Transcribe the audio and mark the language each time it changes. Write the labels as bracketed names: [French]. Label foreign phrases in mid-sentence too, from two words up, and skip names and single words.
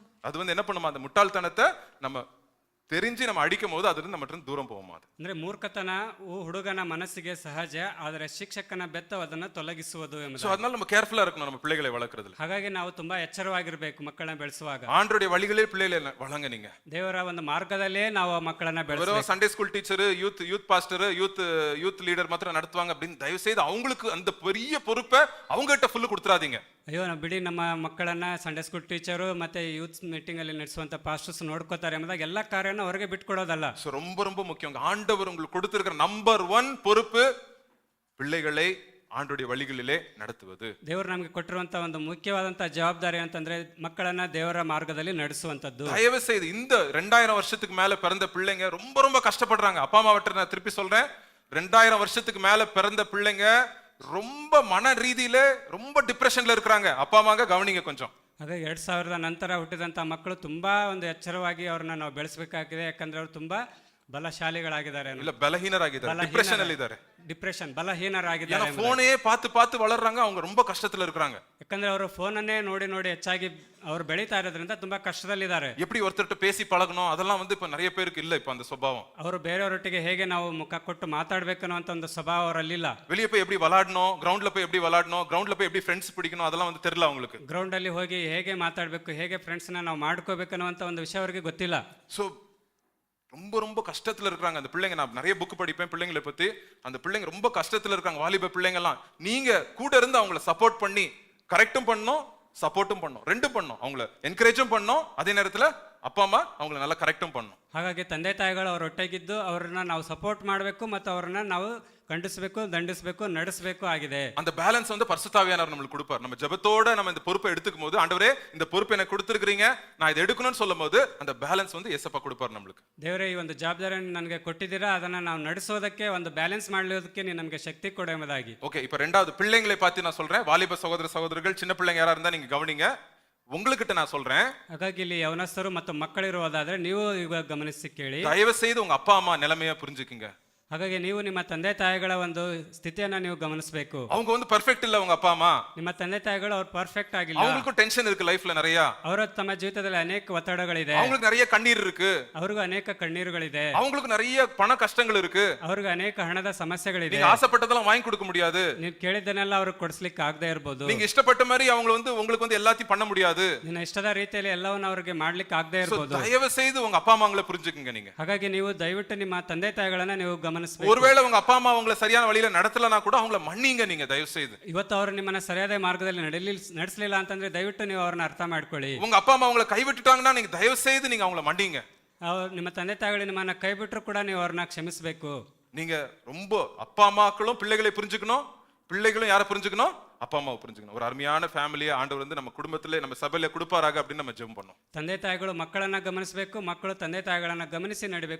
[Tamil] அது வந்து என்ன பண்ணுமா, அந்த முட்டாள்தனத்தை நம்ம தெரிஞ்சு நம்ம அடிக்கும் போது அது நம்ம தூரம் போகுமா. அது [Kannada] ಅಂದ್ರೆ ಮೂರ್ಖತನ ಹುಡುಗನ ಮನಸ್ಸಿಗೆ ಸಹಜ, ಆದರೆ ಶಿಕ್ಷಕನ ಬೆತ್ತ ಅದನ್ನು ತೊಲಗಿಸುವುದು [Tamil] சோ [Kannada] ಎಂಬುದು. [Tamil] அதனால நம்ம கேர்ஃபுல்லா இருக்கணும் நம்ம பிள்ளைகளை வளர்க்கறதுல. [Kannada] ಹಾಗಾಗಿ ನಾವು ತುಂಬಾ ಎಚ್ಚರವಾಗಿರ್ಬೇಕು ಮಕ್ಕಳನ್ನ ಬೆಳೆಸುವಾಗ. [Tamil] ஆண்டவருடைய வழிகளே பிள்ளைகளை வளங்க. நீங்க [Kannada] ದೇವರ ಒಂದು ಮಾರ್ಗದಲ್ಲೇ ನಾವು ಮಕ್ಕಳನ್ನ ಬೆಳೆಸಬೇಕು. [Tamil] வெறும் [English] Sunday school teacher, youth pastor, youth leader [Tamil] மாத்திரம் நடத்துவாங்க அப்படின்னு தயவு செய்து அவங்களுக்கு அந்த பெரிய பொறுப்பை அவங்க கிட்ட ஃபுல்லு கொடுத்துறாதீங்க. [Kannada] ಅಯ್ಯೋ ನಾವು ಬಿಡಿ ನಮ್ಮ ಮಕ್ಕಳನ್ನ [English] Sunday school teacher [Kannada] ಮತ್ತೆ [English] youth meeting [Kannada] ಅಲ್ಲಿ ನಡೆಸುವಂತ ಪಾಸ್ಟರ್ಸ್ ನೋಡ್ಕೋತಾರೆ ಎಂಬುದಾಗ ಎಲ್ಲ ಕಾರ್ಯನ ಹೊರಗೆ ಬಿಟ್ಕೊಡೋದಲ್ಲ. [Tamil] சோ ரொம்ப ரொம்ப முக்கியம். ஆண்டவர் உங்களுக்கு கொடுத்திருக்கிற நம்பர் 1 பொறுப்பு பிள்ளைகளை ஆண்டவருடைய வழிகளிலே நடத்துவது. [Kannada] ದೇವರು ನಮಗೆ ಕೊಟ್ಟಿರುವಂತ ಒಂದು ಮುಖ್ಯವಾದಂತ ಜವಾಬ್ದಾರಿ ಅಂತಂದ್ರೆ ಮಕ್ಕಳನ್ನ ದೇವರ ಮಾರ್ಗದಲ್ಲಿ ನಡೆಸುವಂತದ್ದು. [Tamil] தயவு செய்து இந்த 2000 வருஷத்துக்கு மேல பிறந்த பிள்ளைங்க ரொம்ப ரொம்ப கஷ்டப்படுறாங்க. அப்பா அம்மா விட்டு நான் திருப்பி சொல்றேன், 2000 வருஷத்துக்கு மேல பிறந்த பிள்ளைங்க ரொம்ப மன ரீதியில ரொம்ப டிப்ரெஷன்ல இருக்கிறாங்க. அப்பா அம்மாங்க கவனிங்க கொஞ்சம். [Kannada] ಅದೇ 2000 ನಂತರ ಹುಟ್ಟಿದಂತ ಮಕ್ಕಳು ತುಂಬಾ ಒಂದು ಎಚ್ಚರವಾಗಿ ಅವ್ರನ್ನ ನಾವು ಬೆಳೆಸಬೇಕಾಗಿದೆ. ಯಾಕಂದ್ರೆ ಅವರು ತುಂಬಾ ಬಲಶಾಲಿಗಳಾಗಿದ್ದಾರೆ, ಇಲ್ಲ ಬಲಹೀನರಾಗಿದ್ದಾರೆ, ಡಿಪ್ರೆಷನ್ ಅಲ್ಲಿ ಇದ್ದಾರೆ. ಡಿಪ್ರೆಷನ್ ಬಲಹೀನರಾಗಿದ್ದಾರೆ. [Tamil] ஏன்னா போனே பார்த்து வளர்றாங்க, அவங்க ரொம்ப கஷ்டத்துல இருக்காங்க. [Kannada] ಯಾಕಂದ್ರೆ ಅವರು ಫೋನನ್ನೇ ನೋಡಿ ನೋಡಿ ಹೆಚ್ಚಾಗಿ ಅವರು ಬೆಳೀತಾ ಇರೋದ್ರಿಂದ ತುಂಬಾ ಕಷ್ಟದಲ್ಲಿದ್ದಾರೆ. [Tamil] எப்படி ஒருத்தர்ட்ட பேசி பழகணும் அதெல்லாம் வந்து இப்ப நிறைய பேருக்கு இல்ல. இப்ப அந்த சுபாவம், [Kannada] ಅವರು ಬೇರೆಯವರೊಟ್ಟಿಗೆ ಹೇಗೆ ನಾವು ಮುಖ ಕೊಟ್ಟು ಮಾತಾಡ್ಬೇಕು ಅನ್ನೋ ಒಂದು ಸ್ವಭಾವ ಅವರಲ್ಲಿಲ್ಲ. [Tamil] வெளியே போய் எப்படி விளையாடணும், கிரவுண்ட்ல போய் எப்படி விளையாடணும், கிரவுண்ட்ல போய் எப்படி ஃப்ரெண்ட்ஸ் பிடிக்கணும் அதெல்லாம் வந்து தெரியல அவங்களுக்கு. [Kannada] ಗ್ರೌಂಡ್ ಅಲ್ಲಿ ಹೋಗಿ ಹೇಗೆ ಮಾತಾಡ್ಬೇಕು, ಹೇಗೆ ಫ್ರೆಂಡ್ಸ್ ನಾವು ಮಾಡ್ಕೋಬೇಕು ಅನ್ನುವಂತ ಒಂದು ವಿಷಯ ಅವರಿಗೆ ಗೊತ್ತಿಲ್ಲ. [Tamil] சோ ரொம்ப ரொம்ப கஷ்டத்துல இருக்காங்க அந்த பிள்ளைங்க. நான் நிறைய புக் படிப்பேன் பிள்ளைங்களை பத்தி. அந்த பிள்ளைங்க ரொம்ப கஷ்டத்துல இருக்காங்க, வாலிப பிள்ளைங்க எல்லாம். நீங்க கூட இருந்து அவங்கள சப்போர்ட் பண்ணி கரெக்டும் பண்ணணும், சப்போர்ட்டும் பண்ணணும், ரெண்டும் பண்ணணும். அவங்கள என்கரேஜும் பண்ணணும், அதே நேரத்துல அப்பா அம்மா அவங்கள நல்லா கரெக்டும் பண்ணணும். [Kannada] ಹಾಗಾಗಿ ತಂದೆ ತಾಯಿಗಳು ಅವ್ರ ಒಟ್ಟಿಗಿದ್ದು ಅವ್ರನ್ನ ನಾವು ಸಪೋರ್ಟ್ ಮಾಡಬೇಕು ಮತ್ತು ಅವ್ರನ್ನ ನಾವು ಖಂಡಿಸಬೇಕು, ದಂಡಿಸಬೇಕು, ನಡೆಸಬೇಕು ಆಗಿದೆ. [Tamil] அந்த பேலன்ஸ் வந்து பரிசுத்தாவியானவர் நமக்கு கொடுப்பார். நம்ம ஜெபத்தோட நம்ம இந்த பொறுப்பை எடுத்துக்கும் போது, ஆண்டவரே இந்த பொறுப்பை எனக்கு கொடுத்திருக்கீங்க, நான் இதை எடுக்கணும்னு சொல்லும்போது அந்த பேலன்ஸ் வந்து இயேசப்பா கொடுப்பார் நமக்கு. [Kannada] ದೇವರೇ ಈ ಒಂದು ಜವಾಬ್ದಾರಿಯನ್ನು ನನಗೆ ಕೊಟ್ಟಿದ್ದೀರಾ, ಅದನ್ನ ನಾವು ನಡೆಸೋದಕ್ಕೆ ಒಂದು ಬ್ಯಾಲೆನ್ಸ್ ಮಾಡೋದಕ್ಕೆ ನೀವು ನಮಗೆ ಶಕ್ತಿ ಕೊಡು ಎಂಬುದಾಗಿ. [Tamil] ஓகே, இப்போ ரெண்டாவது பிள்ளைங்களை பார்த்து நான் சொல்றேன். வாலிப சகோதர சகோதரிகள், சின்ன பிள்ளைங்க யாரா இருந்தா நீங்க கவனிங்க. உங்ககிட்ட நான் சொல்றேன், [Kannada] ಹಾಗಾಗಿ ಇಲ್ಲಿ ಯವನಸ್ಥರು ಮತ್ತು ಮಕ್ಕಳಿರುವುದಾದ್ರೆ ನೀವು ಇವಾಗ ಗಮನಿಸಿ ಕೇಳಿ. [Tamil] தயவு செய்து உங்க அப்பா அம்மா நிலைமைய புரிஞ்சுக்குங்க. [Kannada] ಹಾಗಾಗಿ ನೀವು ನಿಮ್ಮ ತಂದೆ ತಾಯಿಗಳ ಒಂದು ಸ್ಥಿತಿಯನ್ನ ನೀವು ಗಮನಿಸಬೇಕು. [Tamil] அவங்க வந்து பெர்ஃபெக்ட் இல்ல உங்க அப்பா அம்மா. [Kannada] ನಿಮ್ಮ ತಂದೆ ತಾಯಿಗಳು ಅವ್ರು ಪರ್ಫೆಕ್ಟ್ ಆಗಿಲ್ಲ. [Tamil] அவங்களுக்கு டென்ஷன் இருக்கு லைஃப்ல நிறைய. [Kannada] ಅವರ ತಮ್ಮ ಜೀವಿತದಲ್ಲಿ ಅನೇಕ ಒತ್ತಡಗಳಿದೆ. [Tamil] அவங்களுக்கு நிறைய கண்ணீர் இருக்கு. [Kannada] ಅವ್ರಿಗೂ ಅನೇಕ ಕಣ್ಣೀರುಗಳಿದೆ. [Tamil] அவங்களுக்கு நிறைய பண கஷ்டங்கள் இருக்கு. [Kannada] ಅವ್ರಿಗೂ ಅನೇಕ ಹಣದ ಸಮಸ್ಯೆಗಳಿದೆ. [Tamil] நீங்க ஆசைப்பட்டதெல்லாம் வாங்கி கொடுக்க முடியாது. [Kannada] ನೀವು ಕೇಳಿದ್ದನ್ನೆಲ್ಲ ಅವ್ರಿಗೆ ಕೊಡಿಸ್ಲಿಕ್ಕೆ ಆಗದೆ ಇರಬಹುದು. [Tamil] நீங்க இஷ்டப்பட்ட மாதிரி அவங்க வந்து உங்களுக்கு வந்து எல்லாத்தையும் பண்ண முடியாது. [Kannada] ನಿನ್ನ ಇಷ್ಟದ ರೀತಿಯಲ್ಲಿ ಎಲ್ಲವನ್ನ ಅವರಿಗೆ ಮಾಡ್ಲಿಕ್ಕೆ ಆಗದೆ ಇರಬಹುದು. [Tamil] தயவு செய்து உங்க அப்பா அம்மாங்களை புரிஞ்சுக்குங்க நீங்க. [Kannada] ಹಾಗಾಗಿ ನೀವು ದಯವಿಟ್ಟು ನಿಮ್ಮ ತಂದೆ ತಾಯಿಗಳನ್ನ ನೀವು ಗಮನಿಸಬೇಕು. [Tamil] ஒருவேளை உங்க அப்பா அம்மா உங்களை சரியான வழியில நடத்தலனா கூட அவங்கள மன்னிங்க நீங்க தயவு செய்து. [Kannada] ಇವತ್ತು ಅವರು ನಿಮ್ಮನ್ನ ಸರಿಯಾದ ಮಾರ್ಗದಲ್ಲಿ ನಡೆಸಲಿಲ್ಲ ಅಂತಂದ್ರೆ ದಯವಿಟ್ಟು ನೀವು ಅವರನ್ನ ಅರ್ಥ ಮಾಡ್ಕೊಳ್ಳಿ. [Tamil] உங்க அப்பா அம்மா உங்களை கைவிட்டுட்டாங்கன்னா நீங்க தயவு செய்து நீங்க அவங்கள மன்னிங்க. [Kannada] ನಿಮ್ಮ ತಂದೆ ತಾಯಿಗಳು ನಿಮ್ಮನ್ನ ಕೈ ಬಿಟ್ಟರು ಕೂಡ ನೀವು ಅವ್ರನ್ನ ಕ್ಷಮಿಸಬೇಕು. [Tamil] நீங்க ரொம்ப அப்பா அம்மாக்களும் பிள்ளைகளை புரிஞ்சுக்கணும், பிள்ளைகளும் யாரை புரிஞ்சுக்கணும், அப்பா அம்மாவை புரிஞ்சுக்கணும். ஒரு அருமையான ஃபேமிலியை ஆண்டவர் வந்து நம்ம குடும்பத்திலே நம்ம சபையில கொடுப்பாராக அப்படின்னு நம்ம ஜெபம் பண்ணோம். [Kannada] ತಂದೆ ತಾಯಿಗಳು ಮಕ್ಕಳನ್ನ ಗಮನಿಸಬೇಕು, ಮಕ್ಕಳು ತಂದೆ ತಾಯಿಗಳನ್ನ ಗಮನಿಸಿ ನಡಿಬೇಕು.